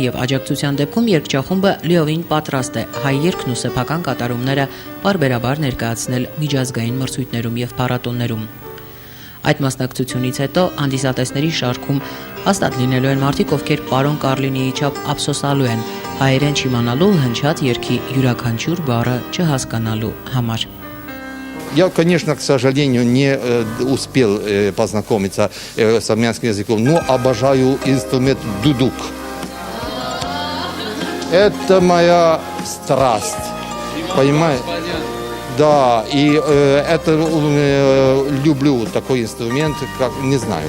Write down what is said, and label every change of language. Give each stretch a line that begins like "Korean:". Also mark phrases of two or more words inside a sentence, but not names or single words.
Armenian: եւ աջակցության դեպքում երգչախումբը լիովին պատրաստ է հայ երգն ու սեփական կատարումները բարբերաբար ներկայացնել միջազգային մրցույթներում եւ փառատոններում։ Այդ մասնակցությունից հետո հանդիսատեսների շարքում հաստատ լինելու են մարդիկ, ովքեր պարոն Կարլինիի չափ ափսոսալու են հայերեն չիմանալու հնչած երգի յուրաքանչյուր բառը չհասկանալու համար։
Russian: Я, конечно, к сожалению, не успел познакомиться с армянским языком, но обожаю инструмент дудук. Это моя страсть, понимаете? Да, и это люблю такой инструмент, как не знаю.